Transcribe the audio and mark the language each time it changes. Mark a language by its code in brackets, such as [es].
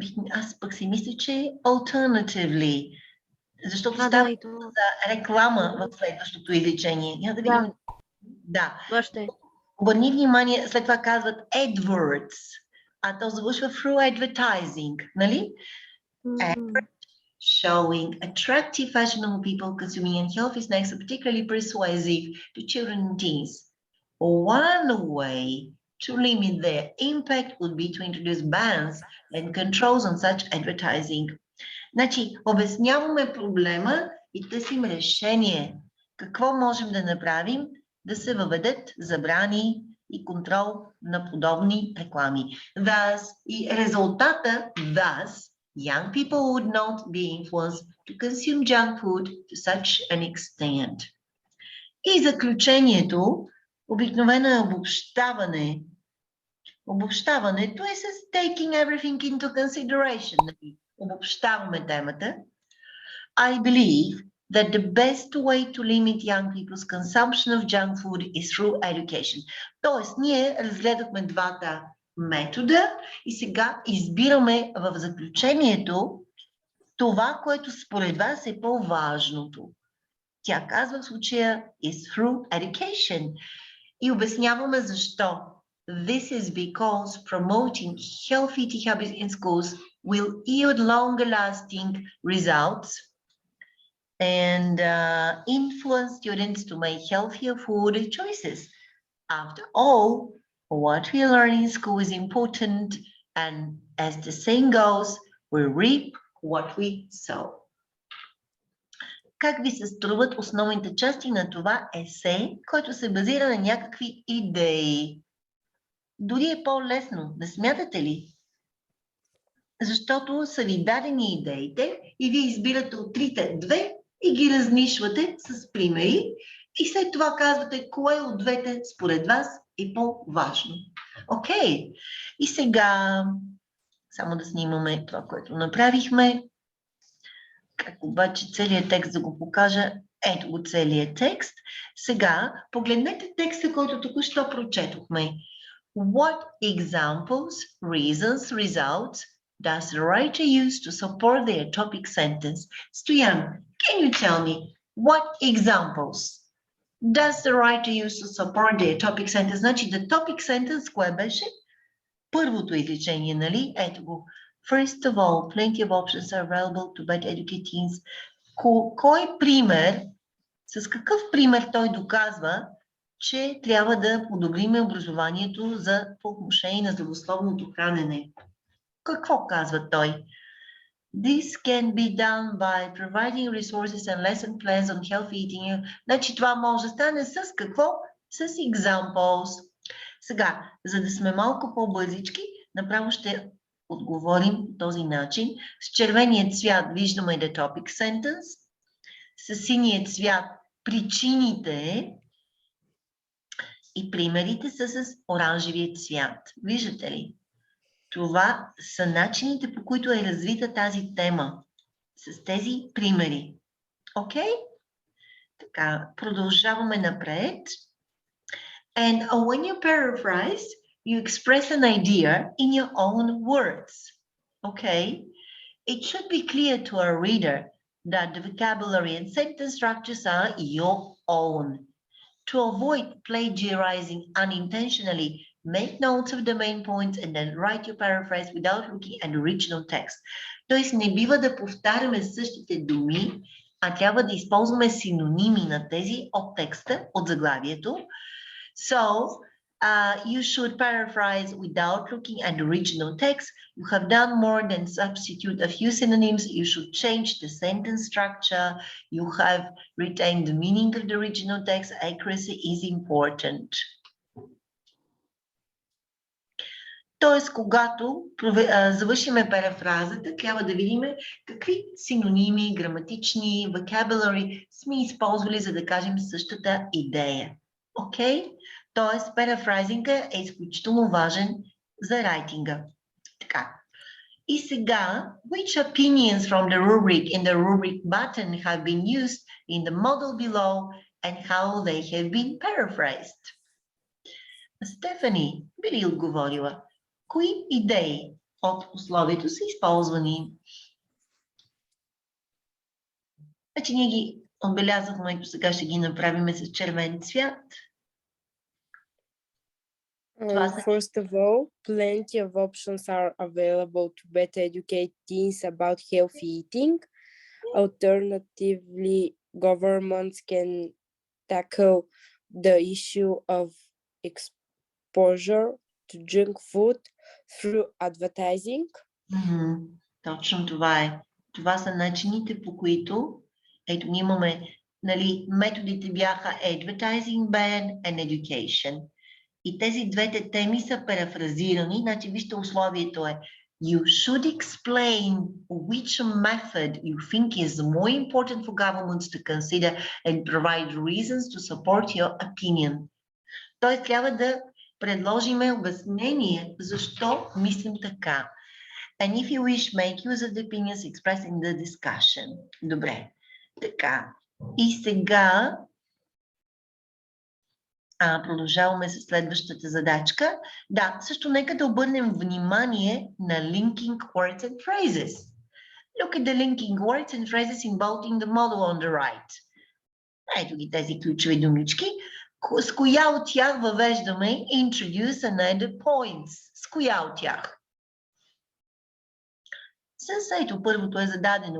[bg] Аз пък си мисля, че alternatively, защото Да, става и това. за реклама в следващото изречение. Я да видим. Да. Това ще е. Обърни внимание, след това казват adverts, а то завършва [en] through advertising, [bg] нали? [en] Showing attractive, fashionable people consuming unhealthy snacks are particularly persuasive to children and teens. One way to limit their impact would be to introduce bans and controls on such advertising. [bg] Значи, обясняваме проблема и търсим решение. Какво можем да направим? Да се въведат забрани и контрол на подобни реклами. [en] Thus, [bg] и резултата, [en] young people would not be influenced to consume junk food to such an extent. [bg] И заключението, обикновено е обобщаване. Обобщаването е с [en] taking everything into consideration. [bg] Обобщаваме темата. [en] I believe that the best way to limit young people's consumption of junk food is through education. [bg] Тоест, ние разгледахме двата метода и сега избираме в заключението това, което според вас е по-важното. Тя казва в случая [en] is through education. [bg] И обясняваме защо. [en] This is because promoting healthy eating habits in schools will yield longer-lasting results and influence students to make healthier food choices. After all, what we learn in school is important, and as the saying goes, we reap what we sow. [bg] Как ви се струват основните части на това есе, който се базира на някакви идеи? Дори е по-лесно, не смятате ли? Защото са ви дадени идеите и вие избирате от трите две и ги разнишвате с примери и след това казвате кое от двете според вас е по-важно. Окей. И сега само да снимаме това, което направихме. Как обаче целият текст да го покажа? Ето го целият текст. Сега погледнете текста, който току-що прочетохме. [en] What examples, reasons, results does the writer use to support their topic sentence? Stoyan, can you tell me what examples does the writer use to support their topic sentence? [bg] Значи, [en] the topic sentence, [bg] кое беше? Първото изречение, нали? Ето го. [en] First of all, plenty of options are available to better educate teens. [bg] Кой пример, с какъв пример той доказва, че трябва да подобрим образованието по отношение на здравословното хранене? Какво казва той? [en] This can be done by providing resources and lesson plans on healthy eating. [bg] Значи това може да стане с какво? С examples. Сега, за да сме малко по-бързички, направо ще отговорим по този начин. С червения цвят виждаме [en] the topic sentence, [bg] с синия цвят причините и примерите са с оранжевия цвят. Виждате ли? Това са начините, по които е развита тази тема. С тези примери. Окей? Така, продължаваме напред. [en] And when you paraphrase, you express an idea in your own words. Okay? It should be clear to our reader that the vocabulary and sentence structures are your own. To avoid plagiarizing unintentionally, make notes of the main points and then write your paraphrase without looking at the original text. [bg] Тоест не бива да повтаряме същите думи, а трябва да използваме синоними на тези от текста, от заглавието. [en] So, you should paraphrase without looking at the original text. You have done more than substitute a few synonyms. You should change the sentence structure. You have retained the meaning of the original text. Accuracy is important. [bg] Тоест, когато завършиме парафразата, трябва да видим какви синоними, граматични, vocabulary сме използвали, за да кажем същата идея. Окей? Тоест, парафрайзинга е изключително важен за райтинга. Така. И сега, [en] which opinions from the rubric in the rubric button have been used in the model below and how they have been paraphrased? [bg] Стефани, би ли отговорила? Кои идеи от условието са използвани? Значи ние ги отбелязахме, ето сега ще ги направим с червен цвят. [en] First of all, plenty of options are available to better educate teens about healthy eating. Alternatively, governments can tackle the issue of exposure to junk food through advertising. [bg] Точно това е. Това са начините, по които ето ние имаме, нали, методите бяха [en] advertising ban and education. [bg] И тези двете теми са парафразирани. Значи, вижте, условието е [en] you should explain which method you think is more important for governments to consider and provide reasons to support your opinion. [bg] Тоест, трябва да предложиме обяснение защо мислим така. [en] And if you wish, make use of the opinions expressed in the discussion. [bg] Добре. Така. И сега продължаваме с следващата задачка. Да, също нека да обърнем внимание на [en] linking words and phrases. Look at the linking words and phrases involved in the model on the right. [bg] Ето ги тези ключови думички. С коя от тях въвеждаме [en] introduce and add points? [bg] С коя от тях? С ето първото е зададено.